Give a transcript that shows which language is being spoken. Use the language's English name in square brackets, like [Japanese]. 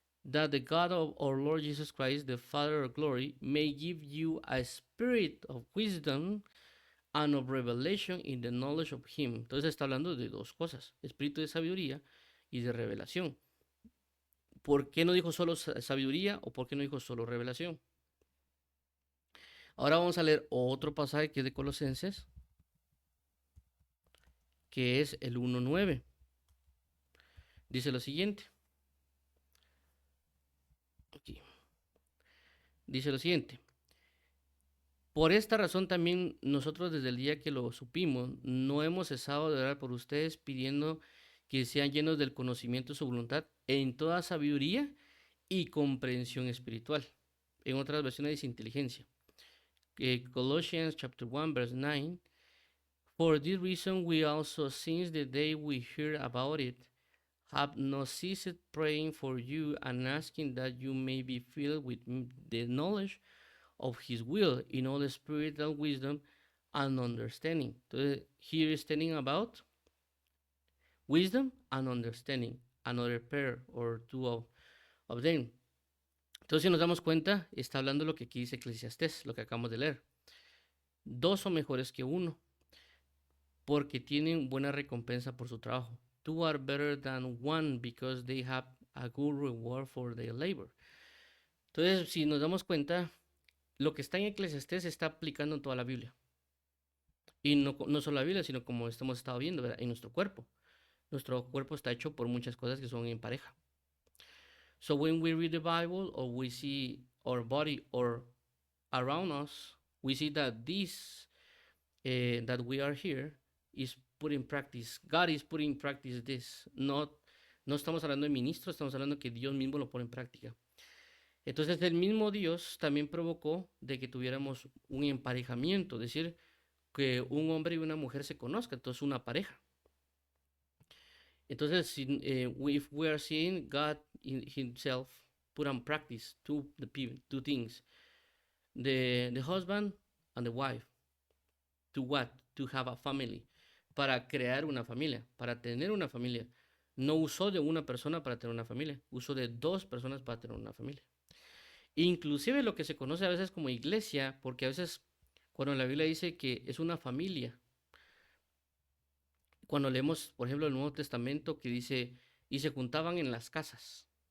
[English] That the God of our Lord Jesus Christ, the Father of glory, may give you a spirit of wisdom and of revelation in the knowledge of Him. [Spanish] Entonces está hablando de dos cosas, espíritu de sabiduría y de revelación. ¿Por qué no dijo solo sabiduría o por qué no dijo solo revelación? Ahora vamos a leer otro pasaje que es de Colosenses, que es el 1:9. Dice lo siguiente. Aquí. Dice lo siguiente. Por esta razón también nosotros desde el día que lo supimos, no hemos cesado de orar por ustedes pidiendo que sean llenos del conocimiento de su voluntad en toda sabiduría y comprensión espiritual. En otras versiones dice inteligencia. [English] Colossians chapter 1 verse 9. For this reason we also, since the day we heard about it, have not ceased praying for you and asking that you may be filled with the knowledge of His will in all spiritual wisdom and understanding. Entonces, here is telling about wisdom and understanding, another pair or two of them. [Spanish] Entonces, si nos damos cuenta, está hablando lo que aquí dice Eclesiastés, lo que acabamos de leer. Dos son mejores que uno, porque tienen buena recompensa por su trabajo. [English] Two are better than one because they have a good reward for their labor. [Spanish] Entonces, si nos damos cuenta, lo que está en Eclesiastés se está aplicando en toda la Biblia. Y no solo la Biblia, sino como hemos estado viendo, ¿verdad? En nuestro cuerpo. Nuestro cuerpo está hecho por muchas cosas que son en pareja. [English] So when we read the Bible or we see our body or around us, we see that this, that we are here, is put in practice. God is putting in practice this. [Spanish] No estamos hablando de ministros, estamos hablando que Dios mismo lo pone en práctica. Entonces el mismo Dios también provocó de que tuviéramos un emparejamiento, es decir, que un hombre y una mujer se conozcan, entonces una pareja. [English] Entonces, if we are seeing God Himself put on practice two things, the husband and the wife, to what? To have a family, [Spanish] para crear una familia, para tener una familia. No usó de una persona para tener una familia, usó de dos personas para tener una familia. Inclusive lo que se conoce a veces como iglesia, porque a veces cuando la Biblia dice que es una familia, cuando leemos, por ejemplo, el Nuevo Testamento que dice, y se juntaban en las casas.